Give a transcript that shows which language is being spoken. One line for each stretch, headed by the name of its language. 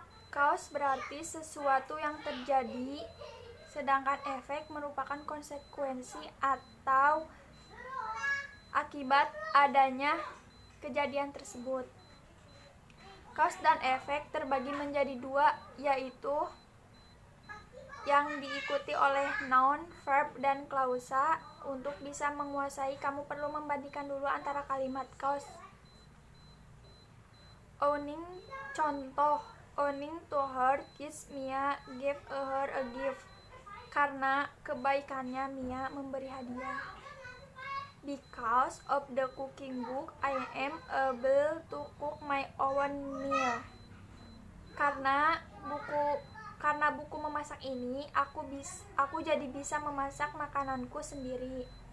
Indonesian: Cause berarti sesuatu yang terjadi, sedangkan efek merupakan konsekuensi atau akibat adanya kejadian tersebut. Cause dan efek terbagi menjadi dua, yaitu yang diikuti oleh noun, verb, dan klausa. Untuk bisa menguasai, kamu perlu membandingkan dulu antara kalimat cause.
English: Owning, contoh, owning to her kids, Mia gave her a gift.
Indonesian: Karena kebaikannya, Mia memberi hadiah.
English: Because of the cooking book, I am able to cook my own meal.
Indonesian: Karena buku memasak ini, aku jadi bisa memasak makananku sendiri.